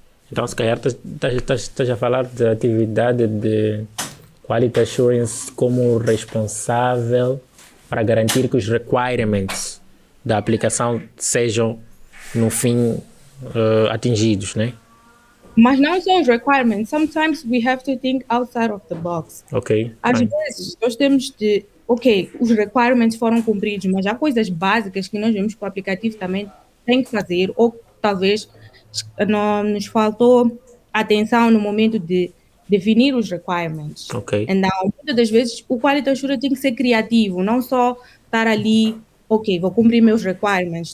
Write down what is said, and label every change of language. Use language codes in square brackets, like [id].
[pt] Então, se calhar, estás a falar da atividade de Quality Assurance como responsável para garantir que os requirements da aplicação sejam, no fim, atingidos, né? Mas não só os requirements. [en] Sometimes we have to think outside of the box. Ok. [pt] Às vezes, nós temos de... Ok, os requirements foram cumpridos, mas há coisas básicas que nós vemos que o aplicativo também tem que fazer, ou talvez não nos faltou atenção no momento de definir os requirements. Ok. Então, muitas das vezes, o Quality Assurance tem que ser criativo, não só estar ali, ok, vou cumprir meus requirements.